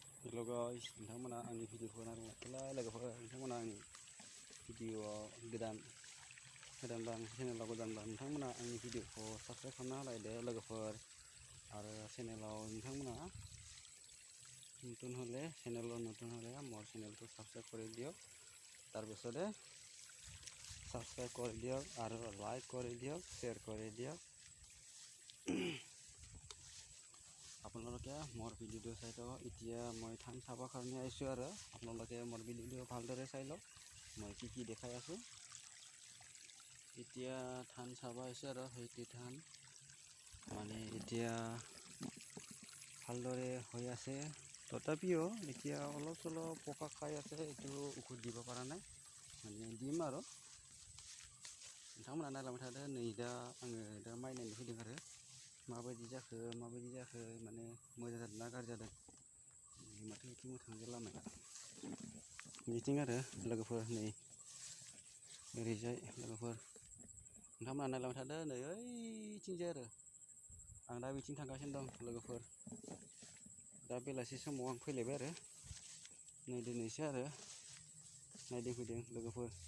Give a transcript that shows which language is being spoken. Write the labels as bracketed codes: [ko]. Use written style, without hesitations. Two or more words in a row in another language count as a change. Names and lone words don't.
[en] Hello guys, [brx] नोंथांमोना आंनि भिडिअखौ नायलाय लोगोफोर नोंथांमोना आंनि भिडिअआव गोदानबा चेनेलाव गोदानबा नोंथांमोना आंनि भिडिअखौ साबस्क्राइब खालामना होलायदो लोगोफोर आरो चेनेलाव नोंथांमोना [as] নতুন হলে মোৰ চেনেলটো সাবস্ক্রাইব কৰি দিয়ক তাৰপিছতে সাবস্ক্রাইব কৰি দিয়ক আৰু লাইক কৰি দিয়ক শ্বেয়াৰ কৰি দিয়ক আপোনালোকে মোৰ ভিডিঅ'টো চাই থাকক এতিয়া মই ধান চাবৰ কাৰণে আহিছোঁ আৰু আপোনালোকে মোৰ ভিডিঅ'টো ভালদৰে চাই লওক মই কি দেখাই আছোঁ এতিয়া ধান চাব আহিছোঁ আৰু সেইটো ধান মানে এতিয়া ভালদৰে হৈ আছে তথাপিও এতিয়া অলপ চলপ পোকা খাই আছে এইটো ঔষধ দিব পৰা নাই মানে দিম আৰু [brx] नोंथांमोना नायलांबाय थादो नै दा आङो दा माइ नायनो फैदों आरो माबायदि जाखो माने मोजां जादों ना गाज्रि जादों माथो बिथिं थांगोन लामाया बिथिं आरो लोगोफोर नै ओरैजाय लोगोफोर नोंथांमोना नायलांबाय थादो नै ओइथिंजाय आरो आं दा बिथिं थांगासिनो दं लोगोफोर दा बेलासि समाव आं फैलायबाय आरो नै दिनैसो आरो नायदों फैदों लोगोफोर